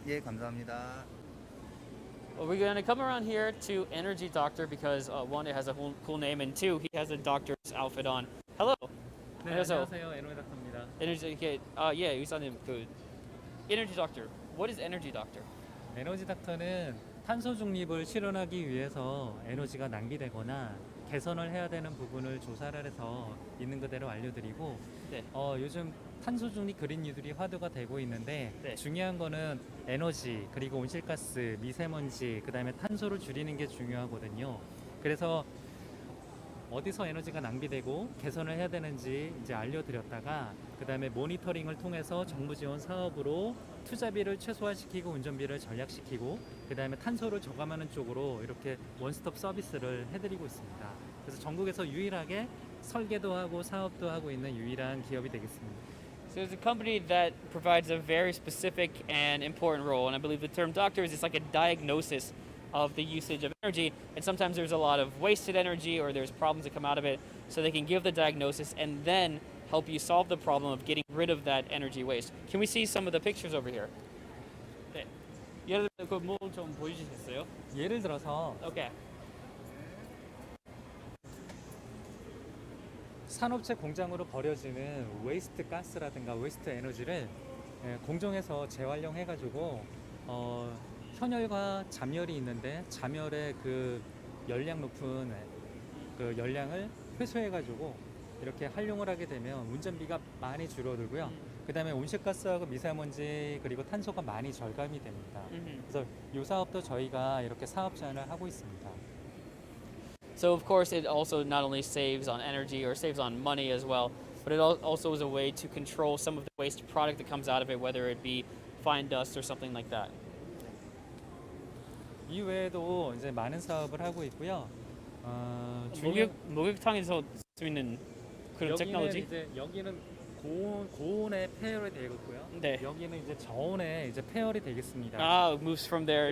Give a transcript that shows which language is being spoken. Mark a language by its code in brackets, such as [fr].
[ko] 예, 감사합니다. [en] Well, we're going to come around here to Energy Doctor because one, it has a cool name, and two, he has a doctor's outfit on. Hello. [ko] 네, 안녕하세요. 에너지 닥터입니다. Yeah, 의사님, Energy Doctor. [en] What is Energy Doctor? [ko] 에너지 닥터는 탄소 중립을 실현하기 위해서 에너지가 낭비되거나 개선을 해야 되는 부분을 조사를 해서 있는 그대로 알려드리고 네. 요즘 탄소 중립 그린뉴딜이 화두가 되고 있는데 네. 중요한 거는 에너지 그리고 온실가스, 미세먼지 그다음에 탄소를 줄이는 게 중요하거든요. 그래서 어디서 에너지가 낭비되고 개선을 해야 되는지 이제 알려드렸다가 그다음에 모니터링을 통해서 정부 지원 사업으로 투자비를 최소화시키고 운전비를 전략시키고 그다음에 탄소를 저감하는 쪽으로 이렇게 원스톱 서비스를 해드리고 있습니다. 그래서 전국에서 유일하게 설계도 하고 사업도 하고 있는 유일한 기업이 되겠습니다. [en] So it's a company that provides a very specific and important role, and I believe the term doctor is just like a diagnosis of the usage of energy, and sometimes there's a lot of wasted energy or there's problems that come out of it, so they can give the diagnosis and then help you solve the problem of getting rid of that energy waste. Can we see some of the pictures over here? [ko] 네. 예를 들어 뭐좀 보여주시겠어요? 예를 들어서 [en] Okay. [ko] 산업체 공장으로 버려지는 웨이스트 가스라든가 웨이스트 에너지를 공정에서 재활용해가지고 현열과 잠열이 있는데 잠열의 그 열량 높은 그 열량을 회수해가지고 이렇게 활용을 하게 되면 운전비가 많이 줄어들고요. 그다음에 온실가스하고 미세먼지 그리고 탄소가 많이 절감이 됩니다. 그래서 이 사업도 저희가 이렇게 사업 제안을 하고 있습니다. [en] So of course it also not only saves on energy or saves on money as well, but it also is a way to control some of the waste product that comes out of it, whether it be fine dust or something like that. [ko] 이 외에도 이제 많은 사업을 하고 있고요. 목욕탕에서 쓸 수 있는 그런 테크놀로지? 이제 여기는 고온에 폐열이 되겠고요. 네. 여기는 이제 저온에 이제 폐열이 되겠습니다. [en] Ah, it moves from there